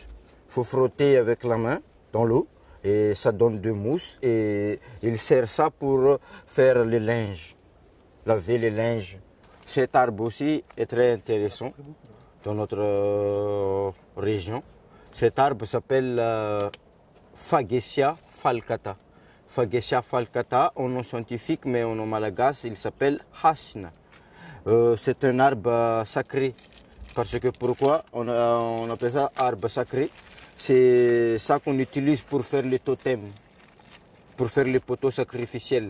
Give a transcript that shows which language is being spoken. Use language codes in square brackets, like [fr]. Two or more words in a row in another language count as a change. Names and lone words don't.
[fr] Il faut frotter avec la main dans l'eau et ça donne de mousse. Et il sert ça pour faire le linge, laver les linges. Cet arbre aussi est très intéressant dans notre région. Cet arbre s'appelle Fagecia falcata. Fagecia falcata, en nom scientifique, mais en nom malagasy, il s'appelle Hasna. C'est un arbre sacré. Parce que pourquoi on appelle ça arbre sacré? C'est ça qu'on utilise pour faire les totems, pour faire les poteaux sacrificiels.